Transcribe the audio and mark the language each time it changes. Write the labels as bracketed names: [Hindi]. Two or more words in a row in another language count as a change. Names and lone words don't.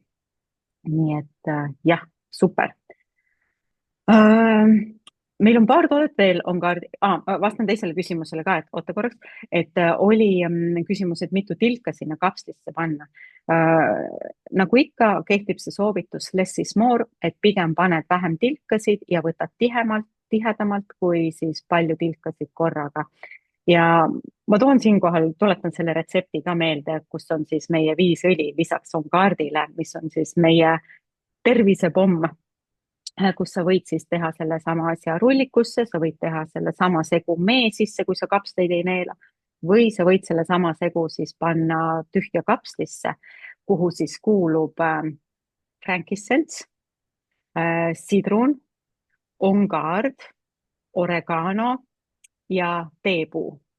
[Estonian] Nii et jah, super. Meil on paar toodet veel, on kaardi vastan teisele küsimusele ka, et oota korraks, et oli küsimus, et mitu tilka sinna kapslisse panna. Nagu ikka, kehtib see soovitus [English] less is more, [Estonian] et pigem paned vähem tilkasid ja võtad tihedamalt kui siis palju tilkasid korraga. Ja ma toon siinkohal, tuletan selle retsepti ka meelde, kus on siis meie 5 õli lisaks on kaardile, mis on siis meie tervisepomm, kus sa võid siis teha selle sama asja rullikusse, sa võid teha selle sama segu mee sisse, kui sa kapsleid ei neela, või sa võid selle sama segu siis panna tühja kapslisse, kuhu siis kuulub frankincense, sidrun, ongaard, oregano ja teepuu.